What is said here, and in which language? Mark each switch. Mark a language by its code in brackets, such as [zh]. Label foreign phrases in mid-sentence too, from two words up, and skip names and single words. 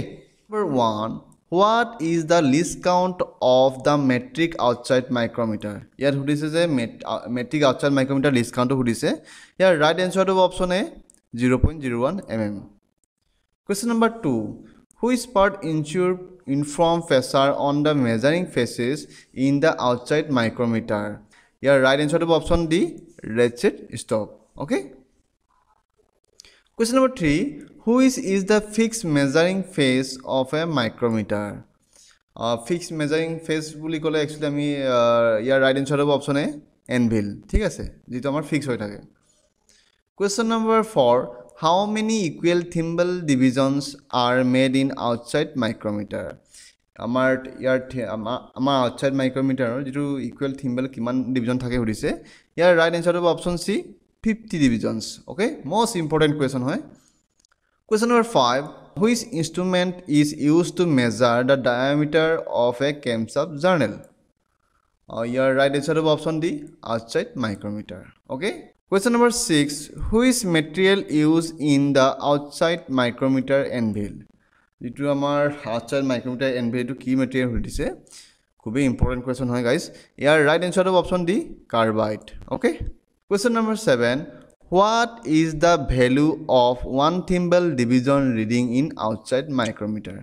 [en] number 1, what is the least count of the metric outside micrometer. [as] ইয়াত সুধিছে যে [en] metric outside micrometer least count [as] সুধিছে। ইয়াৰ [en] right answer [as] হ'ব [en] option A 0.01 mm. question number 2, which part inform pressure on the measuring faces in the outside micrometer. Your right answer to option D, ratchet stop. Okay. Question number 3, which is the fixed measuring face of a micrometer? Fixed measuring face [as] বুলি ক'লে [en] actually [as] আমি ইয়াৰ [en] right answer হ'ব option A, anvil, [as] ঠিক আছে, যিটো আমাৰ ফিক্স হৈ থাকে। [en] Question number 4, how many equal thimble divisions are made in outside micrometer? [as] আমাৰ [en] outside micrometer [as] যিটো [en] equal thimble [as] কিমান ডিভিজন থাকে সুধিছে। ইয়াৰ [en] right answer [as] হ'ব [en] option C, 50 divisions, okay. most important question হয়। question number 5, which instrument is use to measure the diameter of a camshaft journal. [as] ইয়াৰ [en] right answer [as] হ'ব [en] option D, outside micrometer, okay. Question number 6, which material used in the outside micrometer anvil? [as] যিটো আমাৰ [en] outside micrometer anvil, [as] এইটো কি মেটেৰিয়েল সুধিছে, খুবেই [en] important question [as] হয় গাইজ। [en] ইয়াৰ right answer option D, carbide, okay. Question number 7, what is the value of 1 thimble division reading in outside micrometer.